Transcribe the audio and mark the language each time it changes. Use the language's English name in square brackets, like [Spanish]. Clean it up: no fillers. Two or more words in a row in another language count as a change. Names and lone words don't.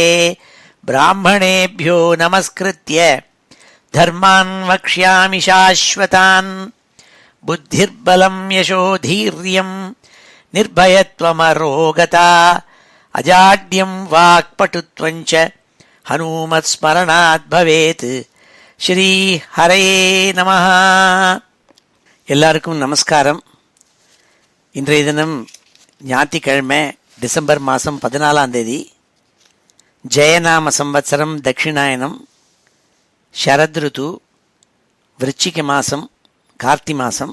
[Sanskrit] ब्राह्मणेभ्यो नमस्कृत्य धर्मान् वक्ष्यामि शाश्वतान्। बुद्धिर्बलं यशोधीर्यं निर्भयत्वमरोगता अजाड्यं वाक्पटुत्वं च हनुमत्स्मरणात् भवेत्। श्री हरये நமः. [Tamil] எல்லாருக்கும் நமஸ்காரம். இன்றைய தினம் ஞாயிற்றுக்கிழமை டிசம்பர் மாதம் 14ஆம் தேதி ஜெயநாம சம்வத்சரம் தட்சிணாயனம் ஷரத்ருது விருச்சிக மாதம் கார்த்தி மாதம்.